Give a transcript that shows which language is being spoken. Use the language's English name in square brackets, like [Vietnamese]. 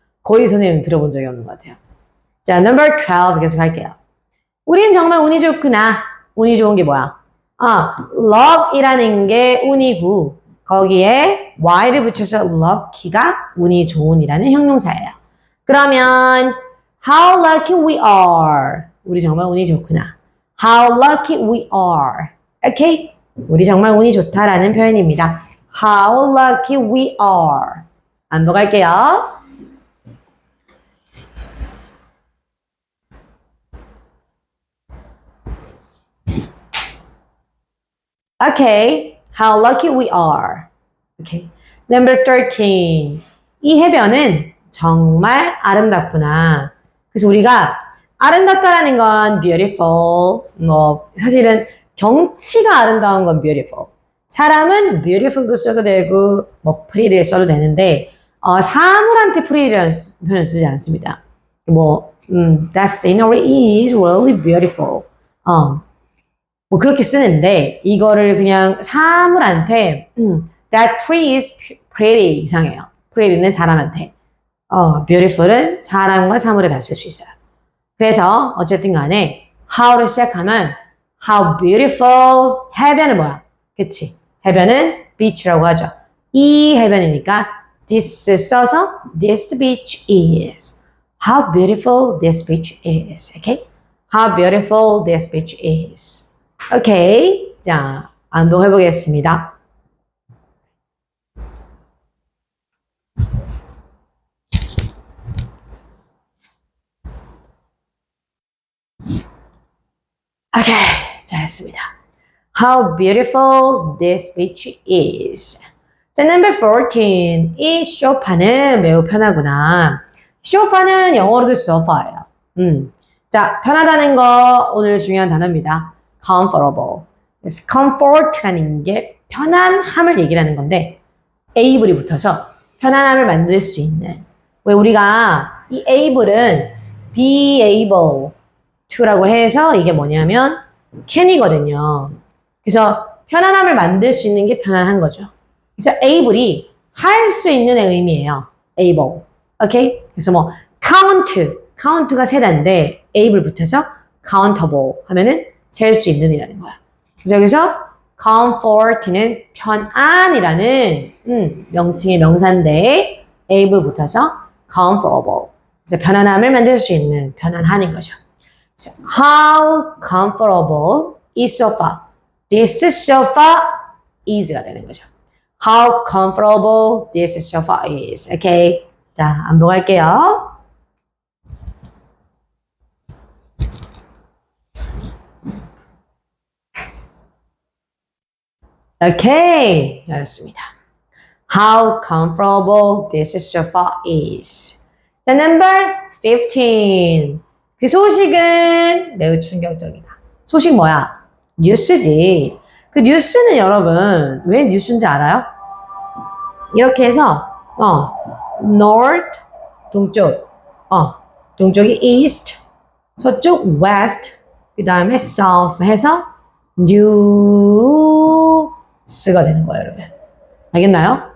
[Korean] 거의 선생님 들어본 적이 없는 것 같아요. 자, number 12 계속 할게요. 우린 정말 운이 좋구나. 운이 좋은 게 뭐야? luck이라는 게 운이고 거기에 y를 붙여서 lucky가 운이 좋은이라는 형용사예요. 그러면 [English] how lucky we are. [Korean] 우리 정말 운이 좋구나. [English] How lucky we are. [Korean] 오케이? 우리 정말 운이 좋다라는 표현입니다. [English] How lucky we are. [Korean] 반복할게요. [English] Okay. How lucky we are. Okay. Number 13. [Korean] 이 해변은 정말 아름답구나. 그래서 우리가 아름답다라는 건 beautiful. 사실은 경치가 아름다운 건 beautiful. 사람은 beautiful도 써도 되고, pretty를 써도 되는데, 사물한테 pretty라는 표현을 쓰지 않습니다. [English] that scenery is really beautiful. [Korean] 그렇게 쓰는데, 이거를 그냥 사물한테, [English] that tree is pretty [Korean] 이상해요. pretty는 사람한테. beautiful은 사람과 사물에 다 쓸 수 있어요. 그래서 어쨌든 간에 how를 시작하면 [English] how beautiful [Korean] 해변은 뭐야? 그치? 해변은 beach라고 하죠. 이 해변이니까 [English] this [Korean] 써서 [English] this beach is. How beautiful this beach is. Okay? How beautiful this beach is. Okay. [Korean] 자, 반복해 보겠습니다. 오케이, 잘했습니다. [English] How beautiful this beach is. 자, number 14. [Korean] 이 소파는 매우 편하구나. 소파는 영어로도 sofa예요. 자, 편하다는 거 오늘 중요한 단어입니다. [English] comfortable. [Korean] 그래서 comfort라는 게 편안함을 얘기하는 건데 able이 붙어서 편안함을 만들 수 있는. 왜 우리가 이 able은 [English] be able to [Korean] 라고 해서 이게 뭐냐면 can이거든요. 그래서 편안함을 만들 수 있는 게 편안한 거죠. 그래서 able이 할 수 있는 의미예요. [English] able. [Korean] 오케이? 그래서 count가 세단데 able 붙여서 countable 하면은 셀 수 있는 이라는 거야. 그래서 여기서 comfort는 편안이라는 명칭의 명사인데 able 붙어서 comfortable. 그래서 편안함을 만들 수 있는 편안한인 거죠. [English] How comfortable is sofa? This sofa is [Korean] 가 되는 거죠. [English] How comfortable this sofa is. Okay. [Korean] 자, 반복할게요. [English] Okay. [Korean] 잘했습니다. [English] How comfortable this sofa is. 자, number 15. [Korean] 그 소식은 매우 충격적이다. 소식 뭐야? 뉴스지. 그 뉴스는 여러분 왜 뉴스인지 알아요? 이렇게 해서 north 동쪽, 동쪽이 east, 서쪽 west, 그 다음에 south 해서 news가 되는 거예요, 여러분. 알겠나요?